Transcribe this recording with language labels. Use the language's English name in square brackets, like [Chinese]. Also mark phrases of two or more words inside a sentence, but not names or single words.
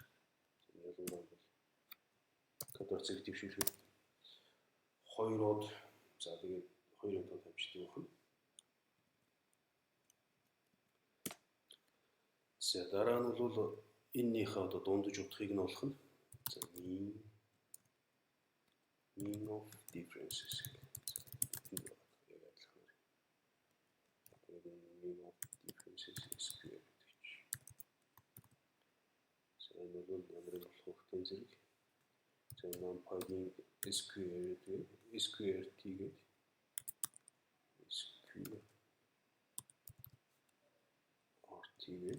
[Mongolian] За ялангуяа бол квадрат зэрэг дэвшүүлэхэд 2-од за тэгээд 2-ын тоо тавьчихдаг байна. За дараа нь бол эннийхээ одоо дундаж утгыг нь олох нь. [English] За mean of differences. Mean of differences SQL гэж. [Mongolian] За энэ бол ямар болох вэ? Тэн зэрэг. За NumPy-ийн SQRT гэдэг. SQRT гэдэг.